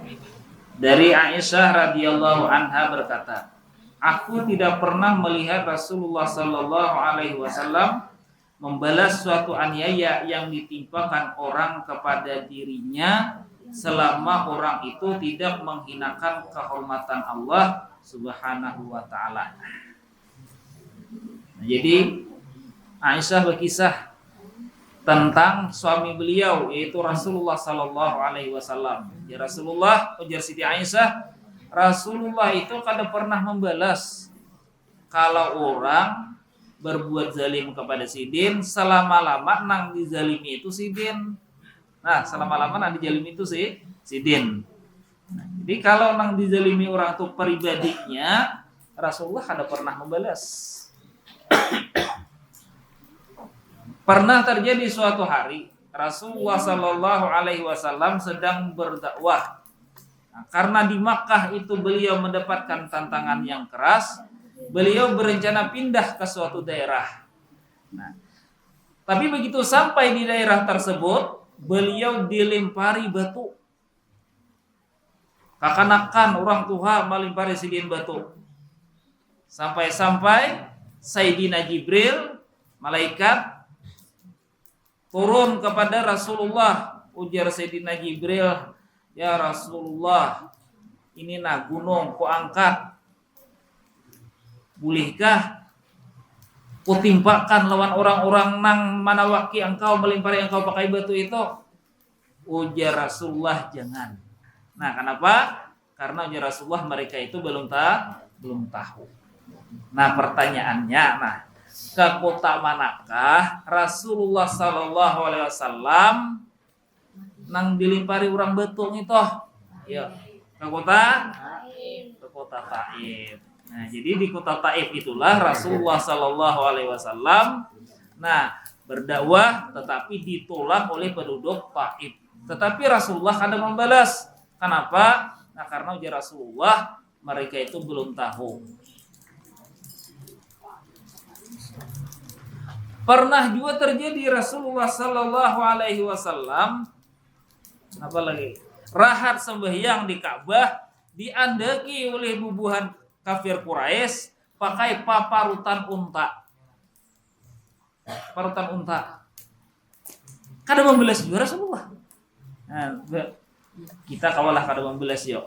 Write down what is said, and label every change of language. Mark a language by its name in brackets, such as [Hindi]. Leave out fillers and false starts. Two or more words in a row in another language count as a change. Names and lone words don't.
[Indonesian] Dari Aisyah [Arabic] رضي الله عنها [Indonesian] berkata, aku tidak pernah melihat Rasulullah [Arabic] صلى الله عليه وسلم [Indonesian] membalas suatu aniaya yang ditimpakan orang kepada dirinya selama orang itu tidak menghinakan kehormatan Allah [Arabic] سبحانه وتعالى. [Indonesian] Nah, jadi Aisyah berkisah tentang suami beliau yaitu Rasulullah [Arabic] صلى الله عليه وسلم. يا رسول الله, [Indonesian] ujar Siti Aisyah, Rasulullah itu kada pernah membalas kalau orang berbuat zalim kepada sidin selama-lama nang dizalimi itu sidin. Nah, selama-lama nang dizalimi itu sidin. Nah, jadi kalau nang dizalimi orang itu pribadinya, Rasulullah kada pernah membalas. Pernah terjadi suatu hari Rasulullah [Arabic] صلى الله عليه وسلم [Indonesian] sedang berdakwah. Nah, karena di Makkah itu beliau mendapatkan tantangan yang keras, beliau berencana pindah ke suatu daerah. Nah, tapi begitu sampai di daerah tersebut, beliau dilempari batu. [Banjar] Kakanakan orang tua melempari sidin batu. [Indonesian] Sampai-sampai Sayyidina Jibril, malaikat, turun kepada Rasulullah. Ujar Sayyidina Jibril, [Arabic] يا رسول الله, [Indonesian] ini nah gunung ku angkat. [Banjar] Bolehkah kutimpakan lawan orang-orang nang manawaki engkau melempari engkau pakai batu itu? [Indonesian] Ujar Rasulullah, jangan. Nah, kenapa? Karena ujar Rasulullah mereka itu belum tahu. Nah, pertanyaannya, ke kota manakah Rasulullah [Arabic] صلى الله عليه وسلم [Indonesian] nang dilempari orang batu itu? Ya, ke kota Taif. Nah, jadi di kota Taif itulah Rasulullah [Arabic] صلى الله عليه وسلم [Indonesian] berdakwah, tetapi ditolak oleh penduduk Taif. Tetapi Rasulullah kada membalas. Kenapa? Nah, karena ujar Rasulullah mereka itu belum tahu. [Banjar] Pernah juga terjadi Rasulullah [Arabic] صلى الله عليه وسلم [Banjar] rahat sembahyang di Ka'bah diandeki oleh bubuhan kafir Quraisy pakai parutan unta. [Indonesian] Parutan unta. [Banjar] Kada membelas juga Rasulullah. Nah, kita kawalah kada membelas yo.